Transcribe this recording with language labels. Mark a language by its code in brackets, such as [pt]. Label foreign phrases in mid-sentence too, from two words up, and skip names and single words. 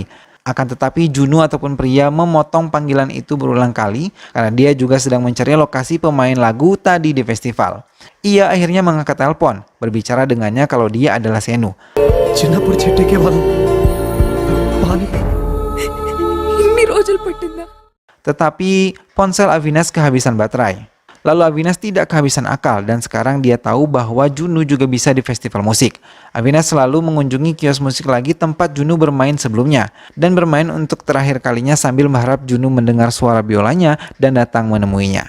[id] Akan tetapi Junu ataupun pria memotong panggilan itu berulang kali karena dia juga sedang mencari lokasi pemain lagu tadi di festival. Ia akhirnya mengangkat telepon, berbicara dengannya kalau dia adalah Senu. [te] చిన్నప్పుడు చెట్టెక్కే వాళ్ళం పాని ఇన్ని రోజులు పట్టిందా? [id] Tetapi ponsel Avinas kehabisan baterai. Lalu Avinas tidak kehabisan akal dan sekarang dia tahu bahwa Junu juga bisa di festival musik. Avinas selalu mengunjungi kios musik lagi tempat Junu bermain sebelumnya dan bermain untuk terakhir kalinya sambil berharap Junu mendengar suara biolanya dan datang menemuinya.